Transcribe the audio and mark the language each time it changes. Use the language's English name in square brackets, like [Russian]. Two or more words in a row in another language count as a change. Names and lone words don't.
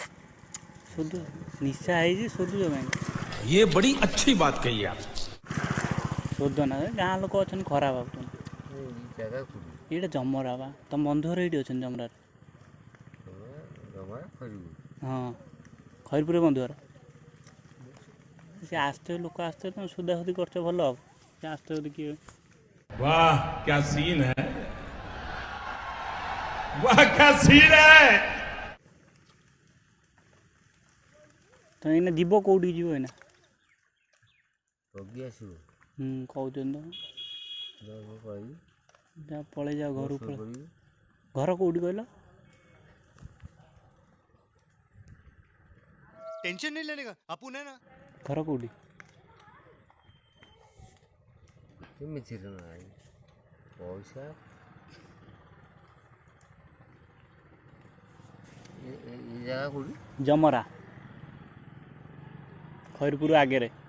[Odia] ନିଶା ହେଇଛି ଶୋଧୁଛ କାହିଁକି? [Hindi] ये बड़ी अच्छी बात कही आप। [Odia] ଶୋଧ ନା, ଗାଁ ଲୋକ ଅଛନ୍ତି ଖରାପ ଭାବୁଛନ୍ତି। ଏଇଟା ଜମରା ବା, ତମ ବନ୍ଧୁ ଘର ଏଇଠି ଅଛନ୍ତି ଜମରାରେ। ହଁ ଖଇରପୁର ବନ୍ଧୁ ଘର। ସେ ଆସିଥିବେ ଲୋକ ଆସିଥିବେ, ତମେ ସୋଦାସୋଦି କରୁଛ ଭଲ ହବ। ସେ ଆସିଥିବେ ଯଦି କିଏ। [Hindi] वाह क्या सीन है, वाह क्या सीन है। [Odia] ତ ଏଇନା ଯିବ କୋଉଠିକି ଯିବ ଏଇନା? କହୁଛନ୍ତି ତ ପଳେଇ ଯାଅ ଘରକୁ। ଘର କୋଉଠି କହିଲ? [Hindi] टेंशन नहीं लेने का, अपुन है ना। [Odia] ଘର କୋଉଠି? ପଇସା ଜାଗା କୋଉଠି? ଜମରା ଖଇରପୁର ଆଗରେ।